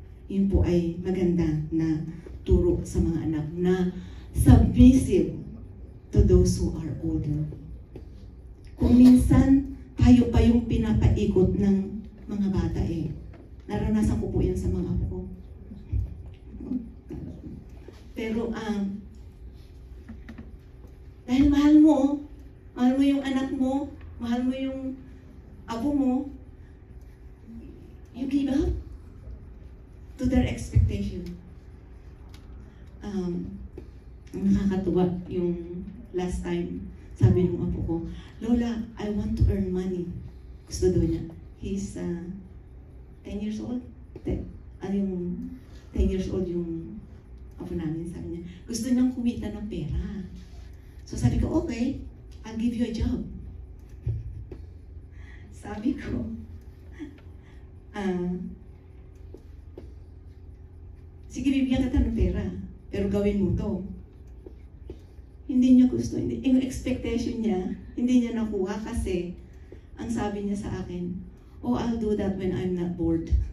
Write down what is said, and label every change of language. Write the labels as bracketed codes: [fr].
[tl] Yun po ay maganda na turo sa mga anak na [en] submissive to those who are older. [tl] Kung minsan, tayo pa yung pinapaikot ng mga bata eh. Naranasan ko po yan sa mga apo ko. Pero, dahil mahal mo yung anak mo, mahal mo yung apo mo, [en] you give up to their expectation. [tl] Nakakatuwa yung last time, sabi ng apo ko, Lola, [en] I want to earn money. [tl] Gusto daw niya. [en] He's 10 years old. [tl] Yung 10 years old yung apo namin, sabi niya. Gusto niyang kumita ng pera. [en] So [tl] sabi ko, [en] okay, I'll give you a job. [tl] Sabi ko, sige, bibigyan kita ng pera, pero gawin mo to. Hindi niya gusto, yung expectation niya, hindi niya nakuha kasi ang sabi niya sa akin, oh, [en] I'll do that when I'm not bored.